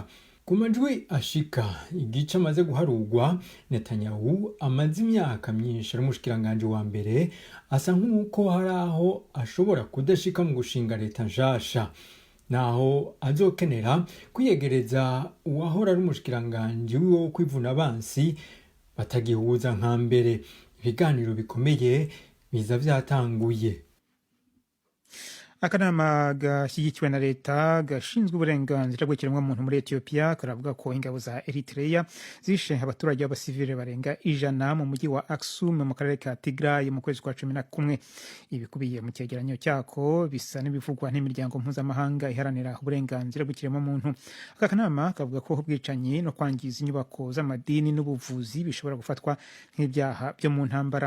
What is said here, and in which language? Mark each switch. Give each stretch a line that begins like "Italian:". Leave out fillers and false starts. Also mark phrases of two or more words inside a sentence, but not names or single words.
Rundi: Ku majwi ashika igice amaze guharurwa, Netanyahu amaze imyaka myinshi ari umushikiranganji wa mbere, asa nk'uko hari aho ashobora kudashika mu gushinga leta nshasha, naho azokenera kwiyegereza uwahora ari umushikiranganji wo kwivuna abansi batagihuza nka mbere. Ibiganiro bikomeye biza vyatanguye.
Kinyarwanda: Akanama gashyigikiwe na leta gashinzwe uburenganzira bw'ikiremwamuntu muri Ethiopia karavuga ko ingabo za Eritrea zishe abaturage b'abasivile barenga 100 mu mujyi wa Aksum mu karere ka Tigray mu kwezi kwa 11. Ibikubiye mu cyegeranyo cyako bisa n'ibivugwa n'imiryango mpuzamahanga iharanira uburenganzira bw'ikiremwamuntu. Aka kanama kavuga ko ubwicanyi no kwangiza inyubako z'amadini n'ubuvuzi bishobora gufatwa nk'ibyaha byo mu ntambara.